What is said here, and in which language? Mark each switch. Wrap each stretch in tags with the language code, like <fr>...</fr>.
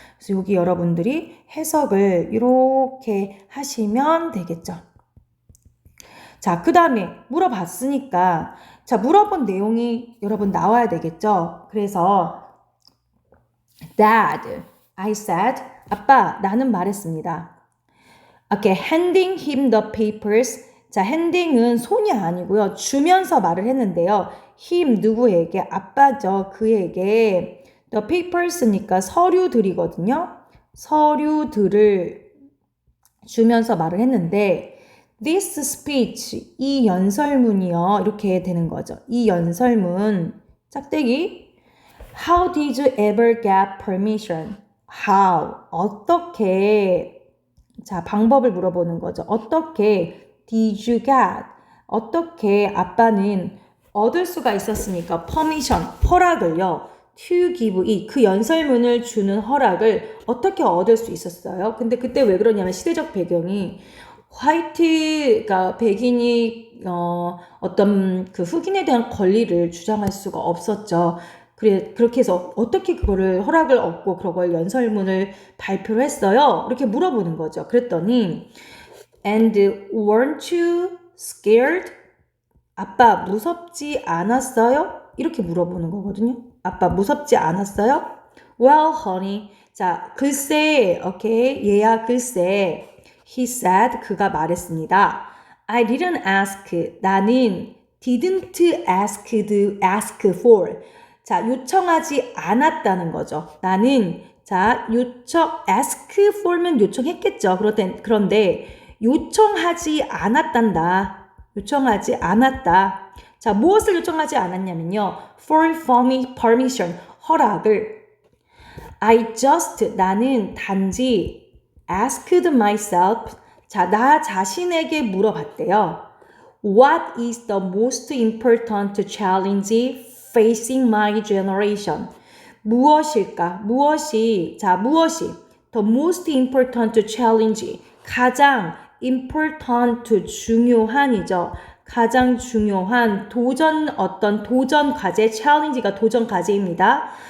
<ko>그래서 여기 여러분들이 해석을 이렇게 하시면 되겠죠. 자, 그 다음에 물어봤으니까 물어본 내용이 여러분 나와야 되겠죠. 그래서 Dad,</ko> <en>I said,</en> <ko>아빠, 나는 말했습니다.</ko> <en>Okay, handing him the papers.</en> <ko>자, handing은 손이 아니고요. 주면서 말을 했는데요. him, 누구에게? 아빠죠. 그에게. the papers니까 서류들이거든요. 서류들을 주면서 말을 했는데</ko> <en>this speech,</en> <ko>이 연설문이요. 이렇게 되는 거죠. 이 연설문, 짝대기.</ko> <en>How did you ever get permission? How?</en> <ko>어떻게? 자, 방법을 물어보는 거죠. 어떻게</ko> <en>did you get?</en> <ko>어떻게 아빠는 얻을 수가 있었습니까? permission, 허락을요.</ko> <en>to give it,</en> <ko>그 연설문을 주는 허락을 어떻게 얻을 수 있었어요? 근데 그때 왜 그러냐면 시대적 배경이 화이트가 백인이 어떤 그 흑인에 대한 권리를 주장할 수가 없었죠. 그렇게 해서 어떻게 그거를 허락을 얻고 그걸 연설문을 발표를 했어요? 이렇게 물어보는 거죠. 그랬더니</ko> <en>And weren't you scared?</en> <ko>아빠 무섭지 않았어요? 이렇게 물어보는 거거든요. 아빠 무섭지 않았어요?</ko> <en>Well, honey.</en> <ko>자, 글쎄, 오케이. 얘야, 글쎄.</ko> <en>He said,</en> <ko>그가 말했습니다.</ko> <en>I didn't ask.</en> <ko>나는</ko> <en>didn't ask for.</en> <ko>자, 요청하지 않았다는 거죠. 나는 ask for면 요청했겠죠. 그런데 요청하지 않았단다. 요청하지 않았다. 자, 무엇을 요청하지 않았냐면요.</ko> <en>for permission,</en> <ko>허락을. 나는 단지</ko> <en>asked myself.</en> <ko>자, 나 자신에게 물어봤대요.</ko> <en>What is the most important challenge facing my generation?</en> <ko>무엇일까? 무엇이</ko> <en>the most important challenge,</en> <ko>가장 important, 중요한이죠. 가장 중요한 도전 과제, challenge가 도전 과제입니다.</ko>